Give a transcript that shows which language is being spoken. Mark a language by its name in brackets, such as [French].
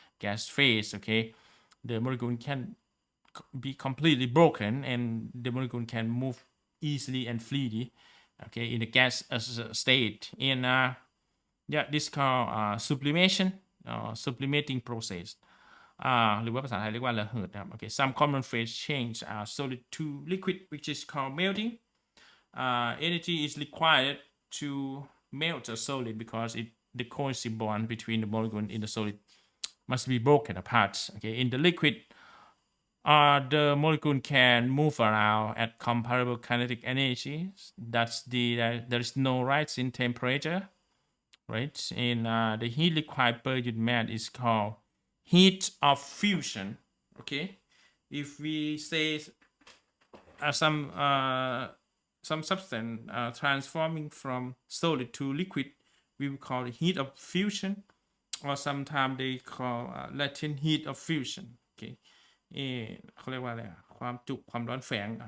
[English] Gas phase, okay? The molecule can be completely broken, and the molecule can move easily and freely, okay, in the gas state. And yeah, this called sublimation, sublimating process. [Thai] หรือว่าภาษาไทยเรียกว่าระเหิดนะครับ [English] okay, some common phase change are solid to liquid, which is called melting. Energy is required to melt a solid because the cohesive bond between the molecule in the solid must be broken apart. Okay, in the liquid, the molecule can move around at comparable kinetic energy. That's there is no rise in temperature, right? And the heat required per unit mass is called heat of fusion. Okay, if we say some substance transforming from solid to liquid, we will call it heat of fusion, or sometimes they call latent heat of fusion. [Thai] Okay, เขาเรียกว่าอะไรความจุความร้อนแฝง